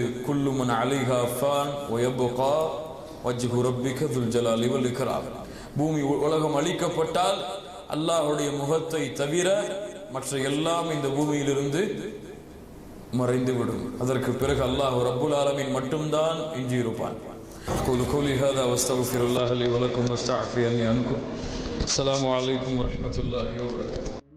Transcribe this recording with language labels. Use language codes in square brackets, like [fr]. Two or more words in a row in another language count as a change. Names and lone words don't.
[ar] كل من عليها فان ويبقى وجه ربك ذو الجلال والإكرام. [ta] பூமி உலகம் அழிக்கப்பட்டால் அல்லாஹ்வுடைய முகத்தை தவிர மற்ற எல்லாம் இந்த பூமியிலிருந்து மறைந்துவிடும். அதற்கு பிறகு அல்லாஹ் [ar] رب العالمين [ta] மட்டும்தான் எஞ்சியிருப்பான். [ar] أقول قولي هذا واستغفر الله لي ولكم واستعفي عني عنكم. السلام عليكم ورحمة الله وبركاته.